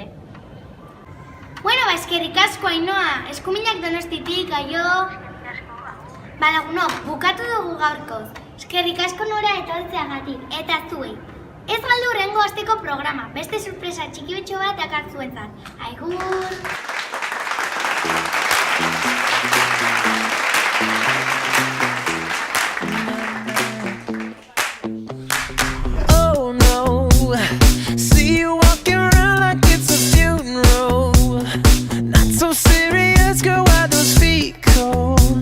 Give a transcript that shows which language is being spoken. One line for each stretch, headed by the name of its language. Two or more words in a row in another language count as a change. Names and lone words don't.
Basque: Bueno, eskerrik asko, Ainhoa. Eskuminak Donostiatik, aio. Lagunok, bukatu dugu gaurkoz. Eskerrik asko Nora etortzeagatik, eta zuei. Ez galdu hurrengo asteko programa, beste sorpresa txikibetxo bat dakartzuentzat. Aigur!
English: Oh no, see you walking around like it's a funeral. Not so serious, girl, why those feet cold?